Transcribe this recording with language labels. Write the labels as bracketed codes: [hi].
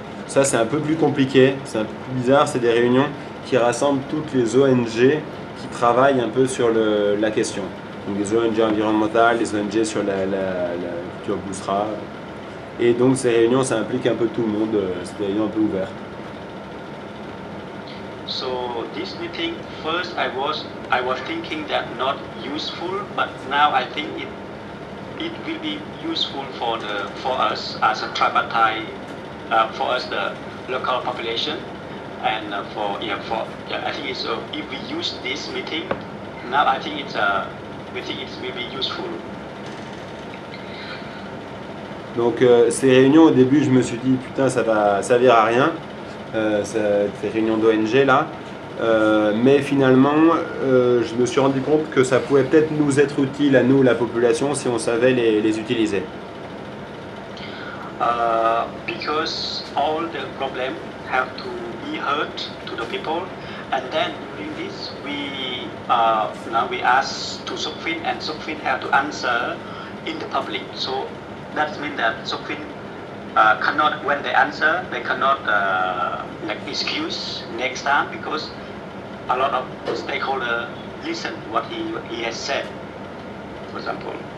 [fr] Ça c'est un peu plus compliqué, c'est un peu plus bizarre, c'est des réunions qui rassemblent toutes les ONG qui travaillent un peu sur la question. donc des ONG environnementales, des ONG sur la future Bousra. Et donc ces réunions, ça implique un peu tout le monde, c'est des réunions un peu ouvertes. [en] So this meeting, first I was thinking that not useful, but now I think it will be useful for us as a tripartite, for us the local population, and I think it's if we use this meeting now, I think we think it will be useful. [fr] Donc ces réunions, au début, je me suis dit putain, ça va servir à rien, ces réunions d'ONG là. Mais finalement, je me suis rendu compte que ça pouvait peut-être nous être utile à nous, la population, si on savait les utiliser. [en] Because all the problems have to be heard to the people, and then during this now we ask to Sokfin, and Sokfin have to answer in the public. So that means that Sokfin cannot, when they answer, they cannot like excuse next time, because a lot of stakeholders listen what he has said, for example.